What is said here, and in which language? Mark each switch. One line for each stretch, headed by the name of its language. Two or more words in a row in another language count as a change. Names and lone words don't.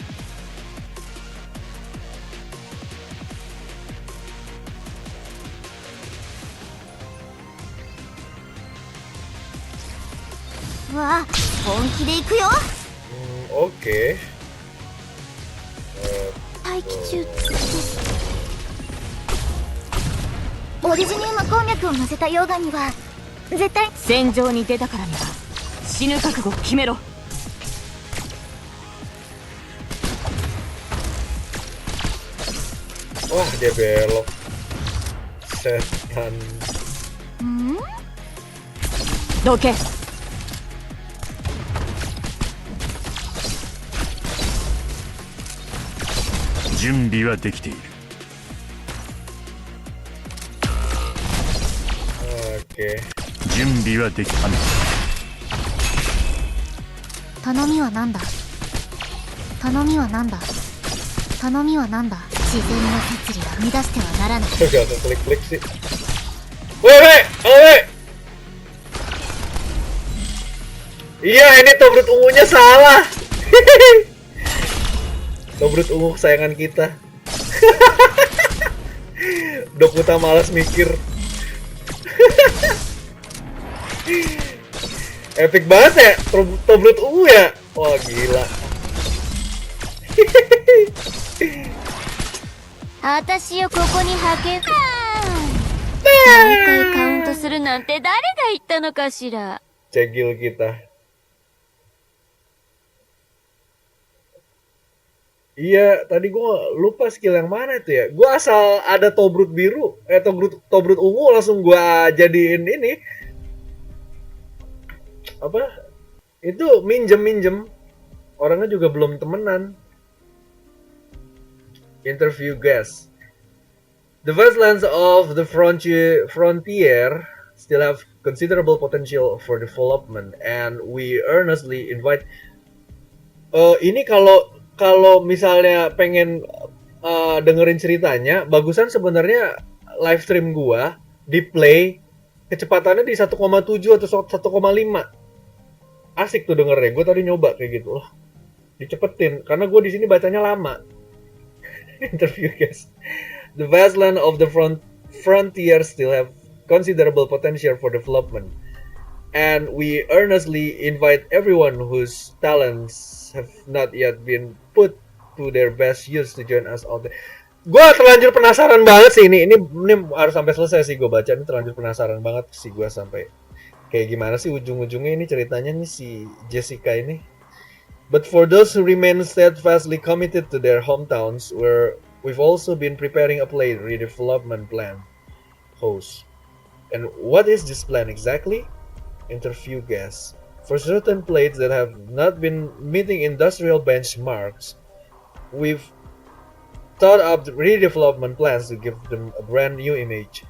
Japanese: うわあ、本気で行くよ。
Indonesian: Oke.
Japanese: 待機中です。オリジニウム鉱脈を乗せた溶岩には絶対戦場に出たからには死ぬ覚悟を決めろ。
Indonesian: Wah, dia belok. Setan.
Japanese: どけ。準備はできている。
Indonesian: Oke.
Japanese: 準備はできた。頼みは何だ。頼みは何だ。頼みは何だ。自然の摂理は乱してはならない。
Indonesian: Gak usah klik-klik sih. Woi, woi. Iya, ini tobrut ungunya salah. Tobrut ungu kesayangan kita. Dokutah malas mikir. Epic banget ya, tobrut ungu ya. Wah, gila.
Japanese: 私をここに派遣。毎回カウントとするなんて誰が言ったのかしら。
Indonesian: Cegil kita. Iya, tadi gue lupa skill yang mana itu ya. Gue asal ada tobrut biru, tobrut ungu langsung gue jadiin ini. Apa? Itu minjem. Orangnya juga belum temenan.
English: Interview guest. The wastelands of the frontier still have considerable potential for development, and we earnestly invite.
Indonesian: Ini kalau misalnya pengen dengerin ceritanya, bagusan sebenarnya
English: live stream
Indonesian: gua di play kecepatannya di 1,7 atau 1,5. Asik tuh dengernya. Gue tadi nyoba kayak gitu loh. Dicepetin karena gue di sini bacanya lama.
English: Interview guys. The wasteland of the frontier still have considerable potential for development, and we earnestly invite everyone whose talents have not yet been put to their best use to join us out there.
Indonesian: Gue terlanjur penasaran banget sih ini harus sampai selesai sih gue baca. Ini terlanjur penasaran banget sih gue sampai kayak gimana sih ujung-ujungnya ini ceritanya nih si Jessica ini.
English: But for those who remain steadfastly committed to their hometowns, we've also been preparing a plate redevelopment plan. Host. And what is this plan exactly? Interview guest. For certain plates that have not been meeting industrial benchmarks, we've thought up redevelopment plans to give them a brand new image.